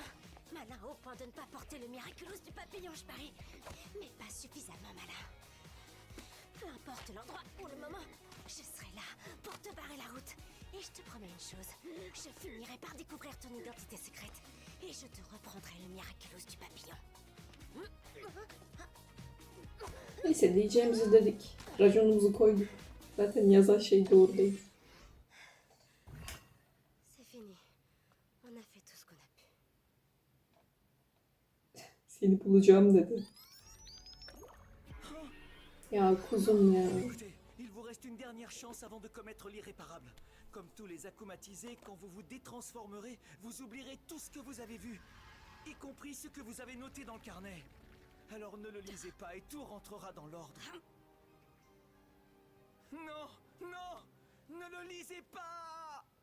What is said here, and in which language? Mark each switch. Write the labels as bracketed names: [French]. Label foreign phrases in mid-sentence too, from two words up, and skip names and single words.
[French] Malin au point de ne pas porter le miraculous du papillon, je parie. Mais pas suffisamment malin. Peu importe l'endroit ou le moment, je serai là pour te barrer la route. Et je te promets une chose, je finirai par découvrir ton identité secrète. Et je te reprendrai le miraculous du papillon. [Turkish] Neyse diyeceğimizi dedik. Raconumuzu koyduk. Zaten yazan şey doğru değil. [French] C'est fini. On a fait tout ce qu'on a pu. [Turkish] Seni bulacağım dedi. Ya kuzum ya. [French] Écoutez, il vous reste une dernière chance avant de commettre l'irréparable. Comme tous les akumatisés, quand vous vous détransformerez, vous oublierez tout ce que vous avez vu, y compris ce que vous avez noté dans le carnet. Alors ne le lisez pas et tout rentrera dans l'ordre. Non, non, ne le lisez pas!